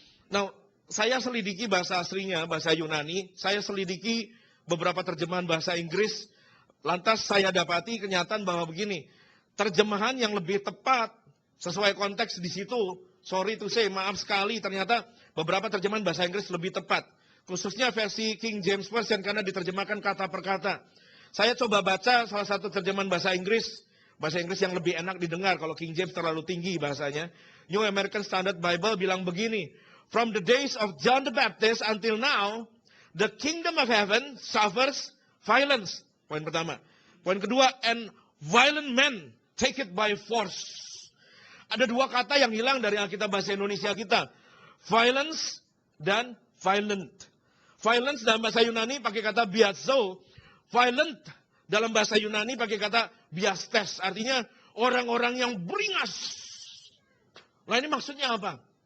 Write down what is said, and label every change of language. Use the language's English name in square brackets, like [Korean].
[Indonesian] Nah, saya selidiki bahasa aslinya, bahasa Yunani, saya selidiki beberapa terjemahan bahasa Inggris, lantas saya dapati kenyataan bahwa begini, terjemahan yang lebih tepat sesuai konteks di situ, [English] sorry to say, [Indonesian] maaf sekali, ternyata beberapa terjemahan bahasa Inggris lebih tepat. Khususnya versi King James Version karena diterjemahkan kata per kata. Saya coba baca salah satu terjemahan bahasa Inggris yang lebih enak didengar, kalau King James terlalu tinggi bahasanya. [English] New American Standard Bible [Indonesian] bilang begini, [English] from the days of John the Baptist until now, the kingdom of heaven suffers violence. [Indonesian] Poin pertama. Poin kedua, [English] and violent men take it by force. [Indonesian] Ada dua kata yang hilang dari Alkitab bahasa Indonesia kita. Violence dan violent. Violence dalam bahasa Yunani pakai kata biazo. Violent dalam bahasa Yunani pakai kata biastes. Artinya orang-orang yang beringas. Nah, ini maksudnya apa?